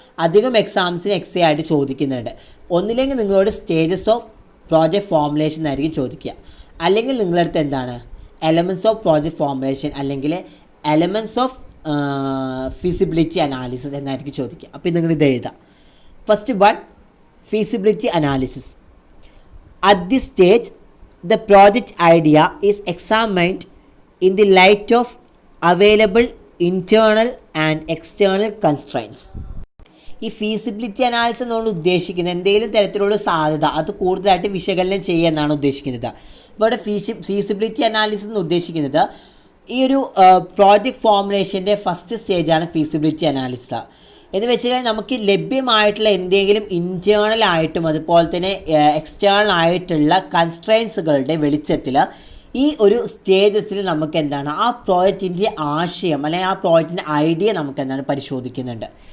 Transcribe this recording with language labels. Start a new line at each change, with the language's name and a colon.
Malayalam: അധികം എക്സാംസിന് എക്സേ ആയിട്ട് ചോദിക്കുന്നുണ്ട്. ഒന്നില്ലെങ്കിൽ നിങ്ങളോട് സ്റ്റേജസ് ഓഫ് പ്രോജക്റ്റ് ഫോർമുലേഷൻ എന്നായിരിക്കും ചോദിക്കുക, അല്ലെങ്കിൽ നിങ്ങളടുത്ത് എന്താണ് എലമെൻറ്റ്സ് ഓഫ് പ്രോജക്റ്റ് ഫോർമുലേഷൻ അല്ലെങ്കിൽ എലമെൻറ്റ്സ് ഓഫ് ഫീസിബിലിറ്റി അനാലിസിസ് എന്നായിരിക്കും ചോദിക്കുക. അപ്പോൾ നിങ്ങൾ ഇത് എഴുതാം. First one, feasibility analysis.
English: At this stage the project idea is examined in the light of available internal and external constraints.
Malayalam: ഈ ഫീസിബിലിറ്റി അനാലിസിസ് എന്നുകൊണ്ട് ഉദ്ദേശിക്കുന്നത് എന്തെങ്കിലും തരത്തിലുള്ള സാധ്യത അത് കൂടുതലായിട്ട് വിശകലനം ചെയ്യുക എന്നാണ് ഉദ്ദേശിക്കുന്നത്. ഇവിടെ ഫീസിബിലിറ്റി അനാലിസിസ് എന്ന് ഉദ്ദേശിക്കുന്നത് ഈ ഒരു പ്രോജക്റ്റ് ഫോർമുലേഷൻ്റെ ഫസ്റ്റ് സ്റ്റേജാണ് ഫീസിബിലിറ്റി അനാലിസിസ്. എന്ന് വെച്ച് കഴിഞ്ഞാൽ നമുക്ക് ലഭ്യമായിട്ടുള്ള എന്തെങ്കിലും ഇൻറ്റേർണൽ ആയിട്ടും അതുപോലെ തന്നെ എക്സ്റ്റേണൽ ആയിട്ടുള്ള കൺസ്ട്രെയിൻസുകളുടെ വെളിച്ചത്തിൽ ഈ ഒരു സ്റ്റേജസിൽ നമുക്ക് എന്താണ് ആ പ്രോജക്റ്റിൻ്റെ ആശയം അല്ലെങ്കിൽ ആ പ്രോജക്റ്റിൻ്റെ ഐഡിയ നമുക്ക് എന്താണ് പരിശോധിക്കുന്നുണ്ട്.